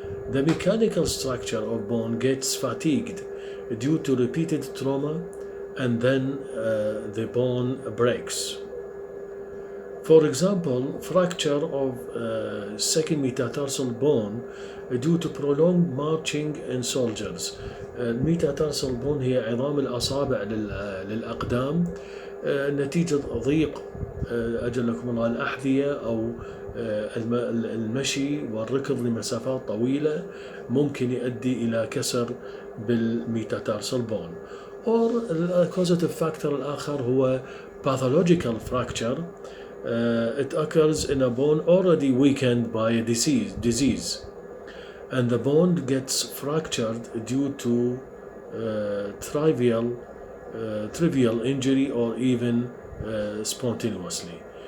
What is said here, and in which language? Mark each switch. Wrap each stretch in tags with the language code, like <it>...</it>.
<en>The mechanical structure of bone gets fatigued due to repeated trauma, and then the bone breaks. For example, fracture of second metatarsal bone due to prolonged marching in soldiers.</en> <ar>الميتاتارسال بون هي عظام الأصابع للأقدام نتيجة ضيق أجلكم الله الأحذية أو المشي والركض لمسافات طويلة ممكن يؤدي إلى كسر بالميتاتارسال بون.</ar> <en>Or causative factor</en> <ar>الآخر هو</ar> <en>pathological fracture. It occurs in a bone already weakened by a disease, and the bone gets fractured due to trivial injury or even spontaneously.</en>